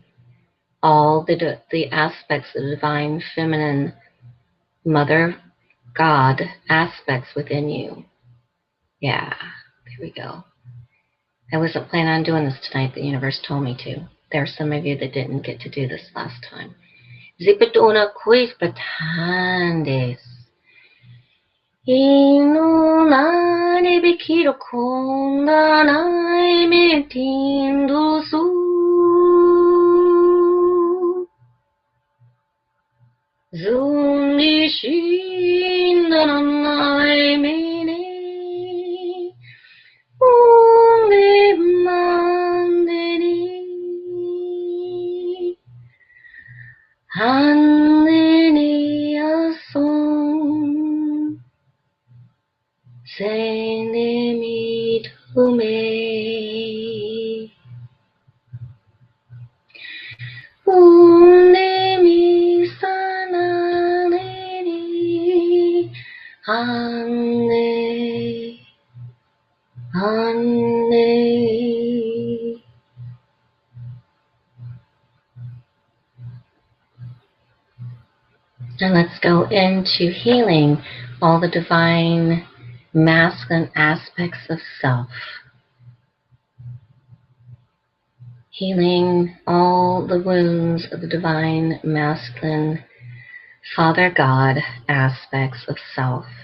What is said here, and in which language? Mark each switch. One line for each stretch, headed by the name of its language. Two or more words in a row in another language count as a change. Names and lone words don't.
English: All the aspects of the divine feminine mother God aspects within you. Yeah, there we go. I wasn't planning on doing this tonight. The universe told me to. There are some of you that didn't get to do this last time. Zipatuna quiz batandes. Inunare bikiro konda nai metindo su. Zunishinda nanai mene. Only mandeni. Handeni ason. Sende mi to me. Onde mi sananeri. Ande. Ande. And let's go into healing all the divine masculine aspects of self. Healing all the wounds of the divine masculine Father God aspects of self.